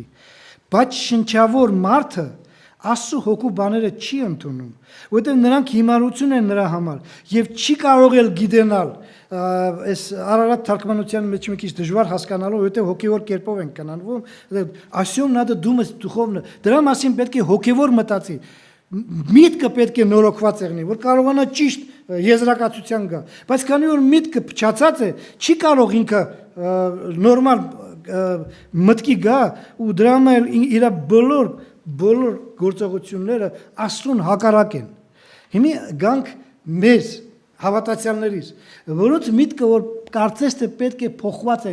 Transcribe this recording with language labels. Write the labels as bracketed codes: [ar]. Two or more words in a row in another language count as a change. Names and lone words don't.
[hy] Բայց շնչավոր մարդը Աստծո հոգու բաները չի ընդունում, որովհետև նրանք հիմարություն են нրա համար եւ չի կարող էլ գիտենալ։ Այս Արարատ թարգմանության մեջ մի քիչ դժվար հասկանալու, որովհետև հոգեվոր կերպով են կանանվում, ասյոմ [ru] надо думать духовно։ [hy] Դրա մասին պետք է հոգեվոր մտածի։ Միտքը պետք է նորոգված եղնի, որ կարողանա ճիշտ եզրակացության գա։ Բայց քանի որ միտքը փչացած է, չի կարող ինքը նորմալ մտքի գա ու դրա համար իր բոլոր գործողությունները Աստծուն հակառակ են։ Հիմա գանք մեզ հավատացյալներից, որոնց միտքը որ կարծես թե պետք է փոխված է,